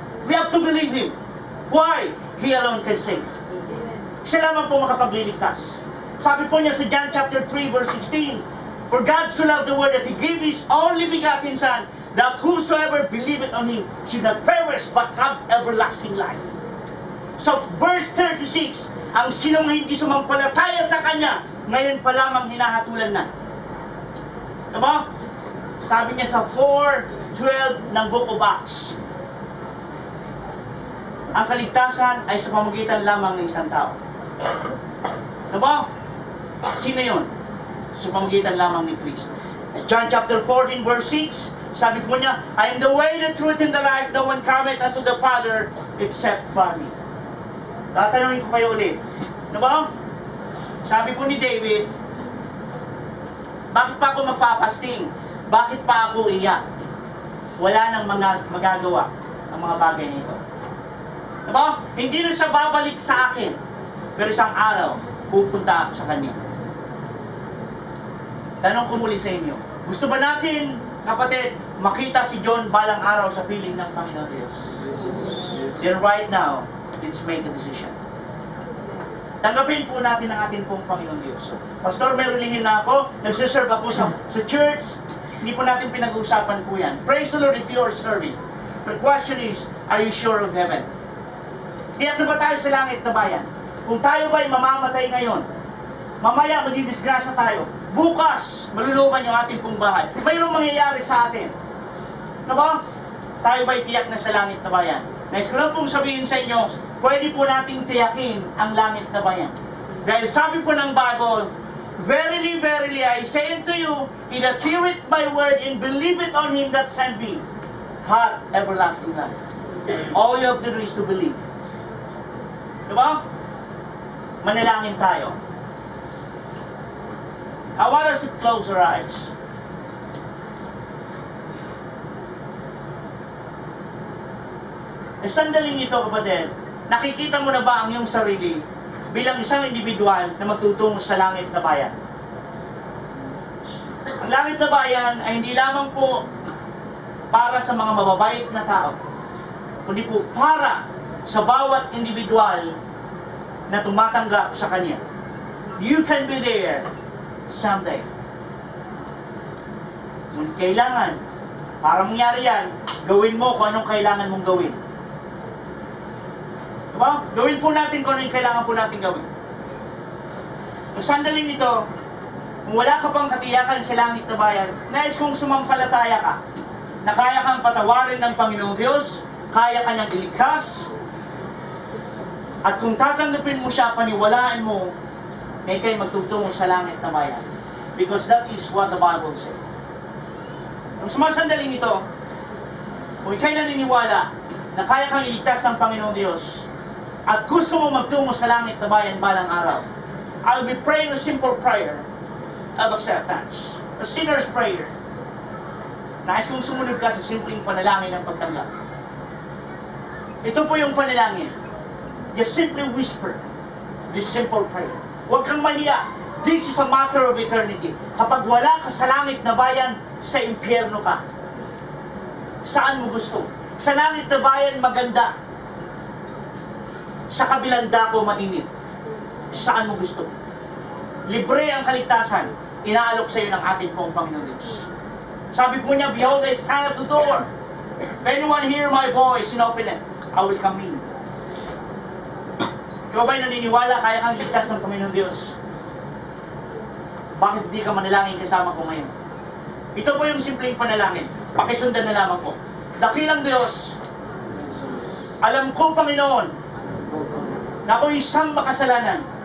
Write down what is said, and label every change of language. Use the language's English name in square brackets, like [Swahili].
[English] We have to believe Him. Why? He alone can save. [Filipino] Siya lamang po makapagliligtas. Sabi po niya sa [English] John chapter 3 verse 16, for God so loved the world that He gave His only begotten Son, that whosoever believeth on Him should not perish but have everlasting life. [Filipino] So verse 36, ang sinong hindi sumampalataya sa Kanya, ngayon pa lamang hinahatulan na. Diba? Sabi niya sa 4:12 ng Book of Acts, ang kaligtasan ay sa pamamagitan lamang ng isang tao. Diba? Sino yun? Sa pamamagitan lamang ni Kristo. [English] John chapter 14 verse 6, [Filipino] sabi po niya, [English] I am the way, the truth, and the life. No one cometh unto the Father except by me. [Filipino] Tatanungin ko kayo ulit. Diba? Sabi po ni David, bakit pa ako magpapasting? Bakit pa ako iyak? Wala nang magagawa ang mga bagay nito. Diba? Hindi na siya babalik sa akin. Pero isang araw, pupunta ako sa Kanya. Tanong ko muli sa inyo, gusto ba natin, kapatid, makita si John balang araw sa piling ng Panginoon Diyos? [English] Then right now, let's make a decision. [Filipino] Tanggapin po natin ang ating pong Panginoon Diyos. Pastor, may relihin na ako. Nagsiserve ako sa church. Hindi po natin pinag-uusapan po yan. [English] Praise the Lord if you are serving. The question is, are you sure of heaven? [Filipino] Tiyak na ba tayo sa langit na bayan? Kung tayo ba'y mamamatay ngayon, mamaya magdidisgrasya tayo. Bukas, maluluban yung ating pong bahay. Mayroong mangyayari sa atin. Diba? Tayo ba'y tiyak na sa langit na bayan? Nais ko lang pong sabihin sa inyo, pwede po nating tiyakin ang langit na bayan. Dahil sabi po ng Bible, [English] verily, verily, I say unto you, he that heareth my word and believeth on him that sent me, hath everlasting life. All you have to do is to believe. [Filipino] Diba? Manalangin tayo. [English] I want us to close our eyes. [Filipino] E sandaling ito, kapatid, nakikita mo na ba ang iyong sarili bilang isang individual na magtutungo sa langit na bayan? Ang langit na bayan ay hindi lamang po para sa mga mababait na tao, kundi po para sa bawat individual na tumatanggap sa Kanya. [English] You can be there someday. [Filipino] Kung kailangan, para mangyari yan, gawin mo kung anong kailangan mong gawin. Diba? Gawin po natin kung ano yung kailangan po natin gawin. Kung sandaling ito, kung wala ka pang katiyakan sa langit na bayan, nais kong sumampalataya ka, na kaya kang patawarin ng Panginoong Diyos, kaya ka niyang iligtas, at kung tatanggapin mo siya, paniwalaan mo, may kayo magtutungo sa langit na bayan. [English] Because that is what the Bible says. [Filipino] Kung sumasandaling ito, kung ikaw'y naniniwala na kaya kang iligtas ng Panginoong Diyos, at gusto mo magtungo sa langit na bayan balang araw, [English] I'll be praying a simple prayer of acceptance. A sinner's prayer. [Filipino] Nais kong sumunod ka sa simpleng panalangin ng pagtanggap. Ito po yung panalangin. [English] Just simply whisper this simple prayer. [Filipino] Huwag kang mahiya. [English] This is a matter of eternity. [Filipino] Kapag wala ka sa langit na bayan, sa impyerno ka. Saan mo gusto? Sa langit na bayan, maganda. Sa kabilang dako, mainit. Saan mo gusto? Libre ang kaligtasan. Inaalok sa iyo ng ating pong Panginoon Diyos. Sabi po niya, [English] behold, I stand at the door. If anyone hear my voice and open it, I will come in. [Filipino] Ikaw ba'y naniniwala kaya kang ligtas ng Panginoon Diyos? Bakit hindi ka manalangin kasama ko ngayon? Ito po yung simpleng panalangin. Pakisundan na lamang po. Dakilang Diyos, alam ko, Panginoon, na ako isang makasalanan.